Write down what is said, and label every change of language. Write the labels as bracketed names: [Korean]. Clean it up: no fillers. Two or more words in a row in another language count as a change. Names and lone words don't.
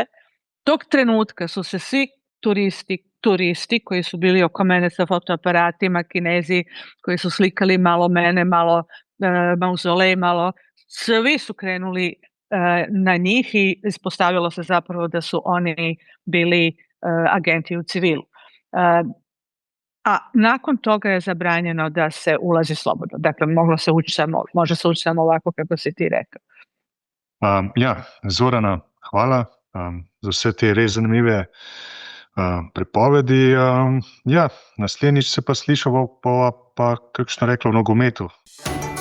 [Croatian] Tog trenutka su se svi turisti koji su bili oko mene sa fotoaparatima, Kinezi koji su slikali malo mene, malo mauzolej, malo, svi su krenuli na njih i ispostavilo se zapravo da su oni bili agenti u civilu. A nakon toga je zabranjeno da se ulazi slobodno. Dakle, može se ući samo ovako kako si ti rekao. [Slovenian] Ja, Zorana, hvala za vse te res zanimive prepovedi. Ja, naslednjič se pa slišava pa kakšno rekla v nogometu.